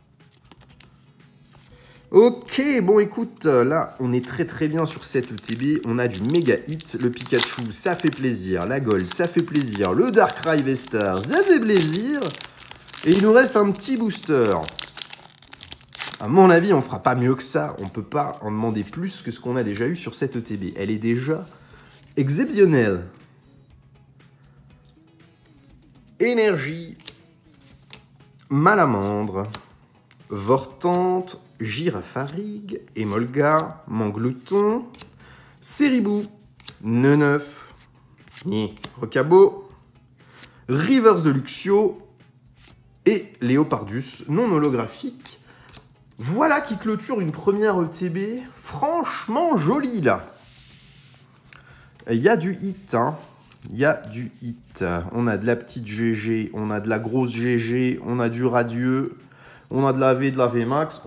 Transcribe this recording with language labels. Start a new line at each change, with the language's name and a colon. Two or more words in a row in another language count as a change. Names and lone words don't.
French: Ok, bon écoute, là on est très très bien sur cette ETB, on a du méga hit, le Pikachu ça fait plaisir, la Gold ça fait plaisir, le Darkrai V-Star ça fait plaisir, et il nous reste un petit booster. À mon avis on fera pas mieux que ça, on peut pas en demander plus que ce qu'on a déjà eu sur cette ETB, elle est déjà exceptionnelle. Énergie, Malamandre, Vortante, Girafarig, Emolga, Manglouton, Seribou, Neneuf, Rocabo, Reverse de Luxio et Léopardus non holographique. Voilà qui clôture une première ETB franchement jolie là. Il y a du hit, hein. Il y a du hit. On a de la petite GG, on a de la grosse GG, on a du radieux, on a de la V, de la VMAX.